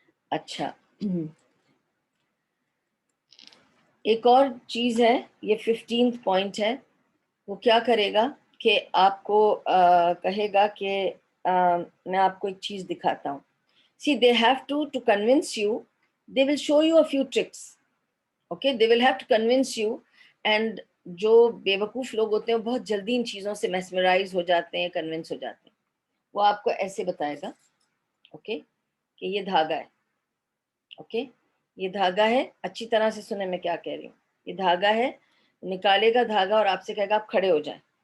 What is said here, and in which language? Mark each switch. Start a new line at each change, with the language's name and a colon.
Urdu: اچھا، ایک اور چیز ہے، یہ 15th پوائنٹ ہے. وہ کیا کرے گا کہ آپ کو کہے گا کہ میں آپ کو ایک چیز دکھاتا ہوں.
English: See, they have to convince you, they will show you a few tricks. Okay, they will have to convince you.
Urdu: And جو بیوقوف لوگ ہوتے ہیں وہ بہت جلدی ان چیزوں سے میسمرائز ہو جاتے ہیں, کنونس ہو جاتے ہیں. وہ آپ کو ایسے بتائے گا, اوکے, کہ یہ دھاگا ہے, اوکے, یہ دھاگا ہے, اچھی طرح سے سنیں میں کیا کہہ رہی ہوں. یہ دھاگا ہے, نکالے گا دھاگا اور آپ سے کہے گا آپ کھڑے ہو جائیں.